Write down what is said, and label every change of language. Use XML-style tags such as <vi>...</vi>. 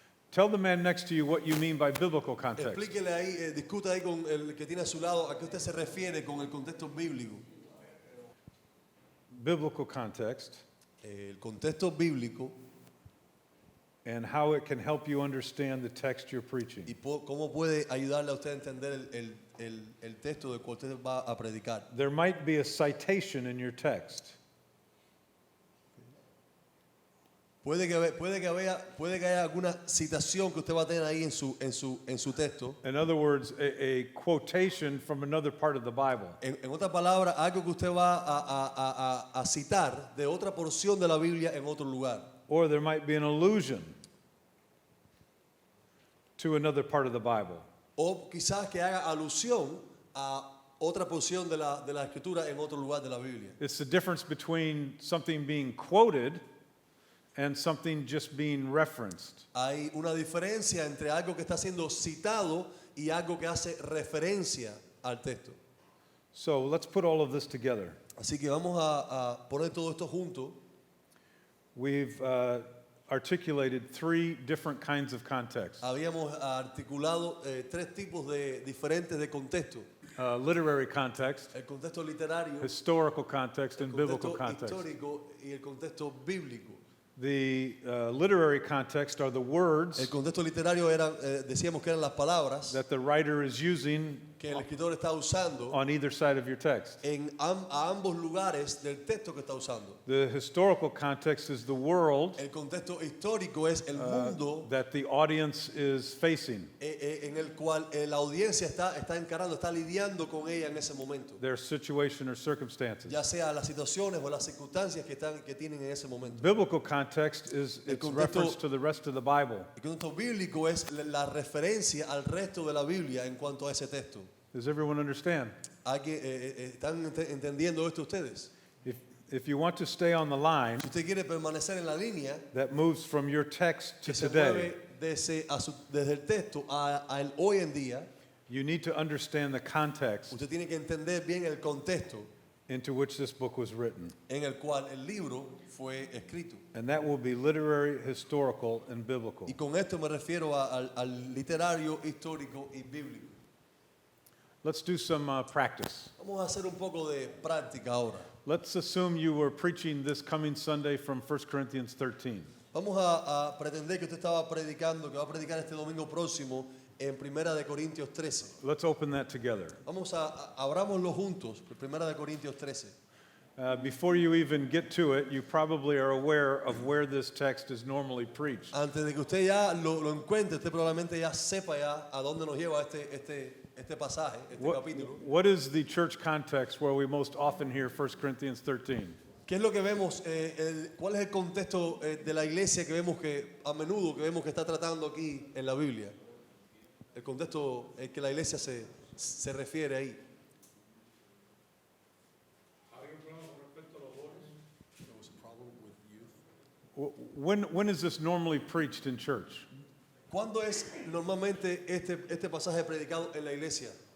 <en>Tell the man next to you what you mean by biblical context.</en> <es>Explíquele ahí, discuta ahí con el que tiene a su lado a qué usted se refiere con el contexto bíblico.</es> <en>Biblical context</en> <es>El contexto bíblico</es> <en>and how it can help you understand the text you're preaching.</en> <es>y cómo puede ayudarle a usted a entender el texto del cual usted va a predicar.</es> <en>There might be a citation in your text.</en> <es>Puede que haya alguna citación que usted va a tener ahí en su texto.</es> <en>In other words, a quotation from another part of the Bible.</en> <es>En otras palabras, algo que usted va a citar de otra porción de la Biblia en otro lugar.</es> <en>Or there might be an allusion to another part of the Bible.</en> <es>O quizás que haga alusión a otra porción de la escritura en otro lugar de la Biblia.</es> <en>It's the difference between something being quoted and something just being referenced.</en> <es>Hay una diferencia entre algo que está siendo citado y algo que hace referencia al texto.</es> <en>So let's put all of this together.</en> <es>Así que vamos a poner todo esto junto.</es> <en>We've articulated three different kinds of context.</en> <es>Habíamos articulado tres tipos diferentes de contexto.</es> <en>Literary context,</en> <es>El contexto literario,</es> <en>historical context, and</en> <es>el</es> <en>biblical</en> <es>contexto</es> <en>context.</en> <es>histórico y el contexto bíblico.</es> <en>The literary context are the words</en> <es>El contexto literario decíamos que eran las palabras</es> <en>that the writer is using</en> <es>que el escritor está usando</es> <en>on either side of your text.</en> <es>a ambos lugares del texto que está usando.</es> <en>The historical context is the world</en> <es>El contexto histórico es el mundo</es> <en>that the audience is facing,</en> <es>en el cual la audiencia está encarando, está lidiando con ella en ese momento.</es> <en>their situation or circumstances.</en> <es>Ya sea las situaciones o las circunstancias que tienen en ese momento.</es> <en>Biblical context is</en> <es>El</es> <en>its</en> <es>contexto-</es> <en>reference to the rest of the Bible.</en> <es>El contexto bíblico es la referencia al resto de la Biblia en cuanto a ese texto.</es> <en>Does everyone understand?</en> <es>¿Están entendiendo esto ustedes?</es> <en>If you want to stay on the line</en> <es>Si usted quiere permanecer en la línea</es> <en>that moves from your text to</en> <es>que se</es> <en>today,</en> <es>mueve desde el texto al hoy en día,</es> <en>you need to understand the context</en> <es>usted tiene que entender bien el contexto</es> <en>into which this book was written.</en> <es>en el cual el libro fue escrito.</es> <en>And that will be literary, historical, and biblical.</en> <es>Y con esto me refiero al literario, histórico y bíblico.</es> <en>Let's do some practice.</en> <es>Vamos a hacer un poco de práctica ahora.</es> <en>Let's assume you were preaching this coming Sunday from 1 Corinthians 13.</en> <es>Vamos a pretender que usted estaba predicando, que va a predicar este domingo próximo en Primera de Corintios 13.</es> <en>Let's open that together.</en> <es>Abrámoslo juntos, Primera de Corintios 13.</es> <en>Before you even get to it, you probably are aware of where this text is normally preached.</en> <es>Antes de que usted ya lo encuentre, usted probablemente ya sepa ya a dónde nos lleva este pasaje, este capítulo.</es> <en>What is the church context where we most often hear 1 Corinthians 13?</en> <es>¿Qué es lo que vemos? ¿Cuál es el contexto de la iglesia que vemos que a menudo que vemos que está tratando aquí en la Biblia? El contexto en que la iglesia se refiere ahí.</es> <en>When is this normally preached in church?</en> <es>¿Cuándo es normalmente este pasaje predicado en la iglesia?</es>